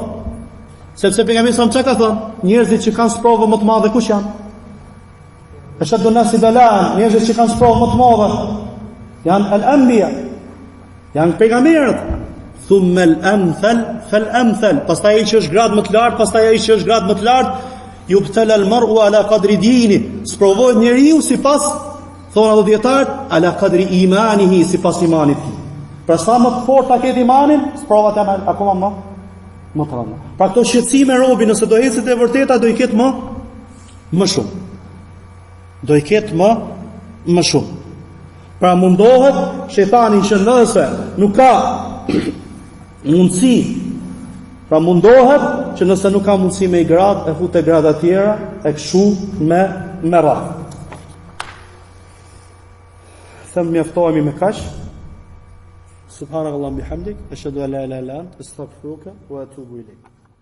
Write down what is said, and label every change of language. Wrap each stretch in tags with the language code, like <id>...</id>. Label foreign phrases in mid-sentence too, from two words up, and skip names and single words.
<sq>Sepse pejgamberi sa çka ka thënë, njerëzit që kanë sprovë më të madhe kush janë?</sq> <ar>أشد الناس بلاء,</ar> <sq>njerëzit që kanë sprovë më të madhe janë al-anbiya, janë pejgamberët.</sq> <ar>ثم الأمثل فالأمثل,</ar> <sq>pastaj ai që është gradë më të lartë, pastaj ai që është gradë më të lartë,</sq> <ar>يبتلى المرء على قدر دينه,</ar> <sq>sprovohet njeriu sipas, thonë ato dietarët,</sq> <ar>على قدر إيمانه,</ar> <sq>sipas imanit tij. Pra sa më të fortë ta ketë imanin, sprovat janë akoma më të rënda. Pra këto shqetësime robi nëse do ecet e vërteta do i ketë më shumë. Do i ketë më shumë. Pra mundohet shejtani që nëse nuk ka mundësi, pra mundohet që nëse nuk ka mundësi me i grad, e fut e grada tjera, e këshu me radhë. Them mjaftohemi me kaq.</sq> <ar>سبحان الله بحمدك، أشهد أن لا إله إلا أنت، أستغفرك وأتوب إليك.</ar>